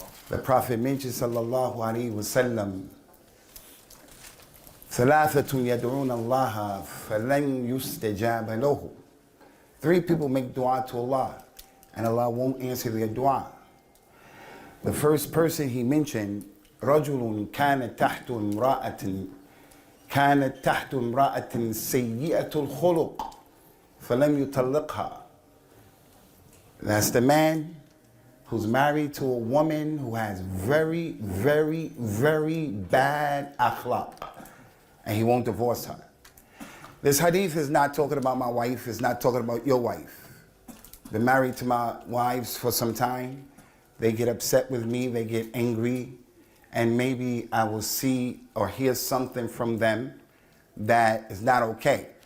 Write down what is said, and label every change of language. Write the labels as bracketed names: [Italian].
[English] The Prophet mentioned [Arabic] sallallahu alaihi wasallam, ثلاثة يدعون الله فلن يستجاب له. [English] 3 people make dua to Allah and Allah won't answer their dua. The first person he mentioned, [Arabic] رجل كانت تحت امرأة سيئة الخلق فلم يطلقها. [English] That's the man who's married to a woman who has very, very, very bad akhlaq, and he won't divorce her. This hadith is not talking about my wife, it's not talking about your wife. Been married to my wives for some time. They get upset with me, they get angry, and maybe I will see or hear something from them that is not okay.